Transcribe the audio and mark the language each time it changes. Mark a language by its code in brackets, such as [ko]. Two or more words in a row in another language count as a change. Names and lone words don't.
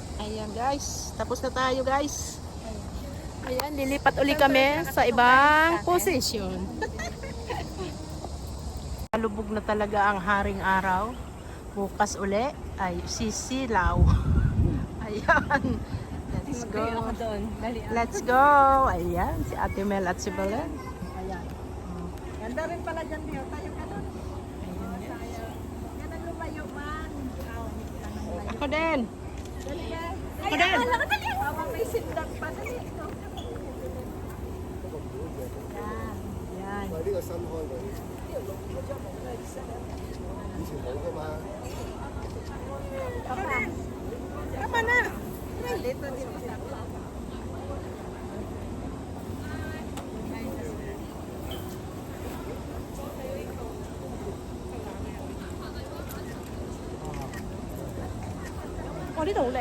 [tl] Ayan guys, tapos na tayo guys. Ayan, lilipat uli kami sa ibang posisyon. Lubog na talaga ang haring araw. Bukas uli ay sisilaw. Ayan. [en] Let's go. Let's go. [tl] Ayan, si Ate Mel at si Belen. Ayan. Ganda rin pala dyan, Dio. Tayo ka doon. Yan ang lumayo man. Ako din. Dali ka. Ako din. Mama, may sindak pa. Dali. Yan. [yue] 呢個新開嘅，以前冇噶嘛。 [tl] Tama na. Dito, dito. Oh, dito ulit.